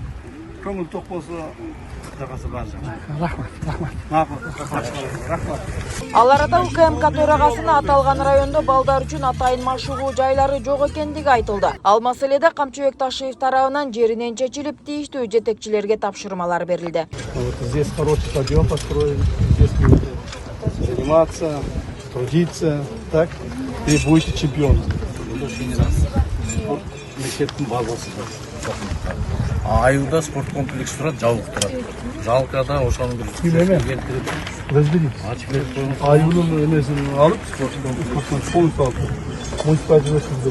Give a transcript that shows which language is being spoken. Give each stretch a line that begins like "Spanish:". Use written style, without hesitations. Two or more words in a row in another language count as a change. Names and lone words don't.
Kyrgyz: Көңүл ток болсо, жагасы баары жакшы. Рахмат. Ал арада УКМК төрагасына аталган райондо балдар үчүн атайын машыгуу жайлары жок экендиги айтылды. Ал маселеде Камчыбек Ташиев тарабынан жеринен чечилип, тийиштүү жетекчилерге тапшырмалар берилди.
Russian: Здесь хороший стадион построили, здесь будете заниматься, трудиться, так, и будете чемпионом.
Kyrgyz: Мектептин базасы бар. Айылда спорт комплекс турат, жабык турат. Жалкада ошону бир
Russian: Разберитесь.
Kyrgyz: Айылдын эмесин алып, спорт комплекс алып, муниципалитет